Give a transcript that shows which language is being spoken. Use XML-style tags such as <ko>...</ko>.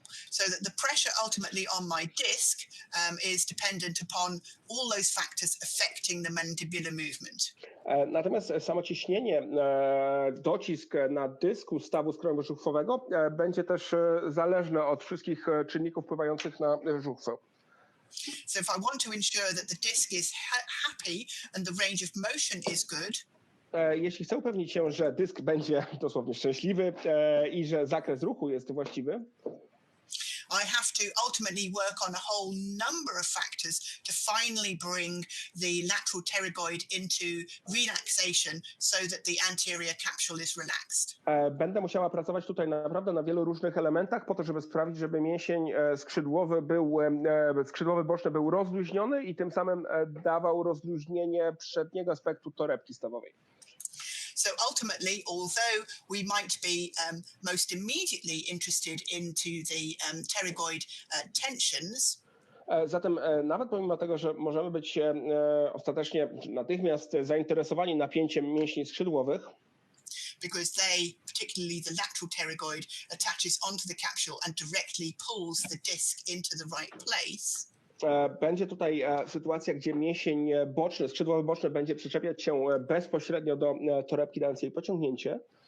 <en>So that the pressure ultimately on my disc is dependent upon all those factors affecting the mandibular movement.</en> <pl>Natomiast samo ciśnienie, docisk na dysku stawu skrojowo-żuchwowego będzie też zależne od wszystkich czynników wpływających na żuchwę.</pl> <en>So if I want to ensure that the disc is happy and the range of motion is good,</en> <pl>jeśli chcę upewnić się, że dysk będzie dosłownie szczęśliwy i że zakres ruchu jest właściwy,</pl> <en>I have to ultimately work on a whole number of factors to finally bring the lateral pterygoid into relaxation so that the anterior capsule is relaxed.</en> <pl>Będę musiała pracować tutaj naprawdę na wielu różnych elementach po to, żeby sprawić, żeby mięsień skrzydłowy boczny był rozluźniony i tym samym dawał rozluźnienie przedniego aspektu torebki stawowej.</pl> <en>So ultimately, although we might be most immediately interested into the pterygoid tensions,</en> <pl>zatem nawet pomimo tego, że możemy być ostatecznie natychmiast zainteresowani napięciem mięśni skrzydłowych,</pl> <en>because they, particularly the lateral pterygoid, attaches onto the capsule and directly pulls the disc into the right place,</en> <pl>będzie tutaj sytuacja, gdzie mięsień boczny, skrzydłowy boczny będzie przyczepiać się bezpośrednio do torebki, dając jej pociągnięcie.</pl>